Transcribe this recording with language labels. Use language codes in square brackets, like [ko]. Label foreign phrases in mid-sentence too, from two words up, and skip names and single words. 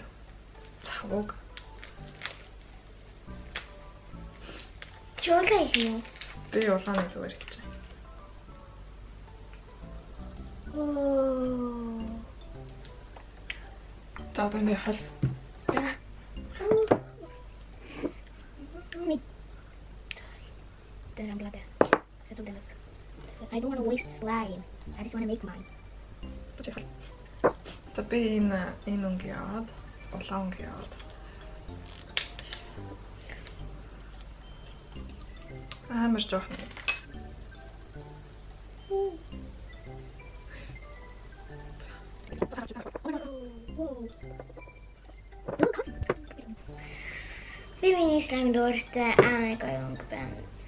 [mn] Цавууг. Чуулга юм. Би улааны зүгээр хийж байгаа. Оо. За одоо нэг хол. [en] I don't want to waste slime. I just want to make mine. [mn] За би энэ өнгийн аваад улаан өнгийн аваад. Амар жоохон. Би миний слайм дуртай амар гоё байна.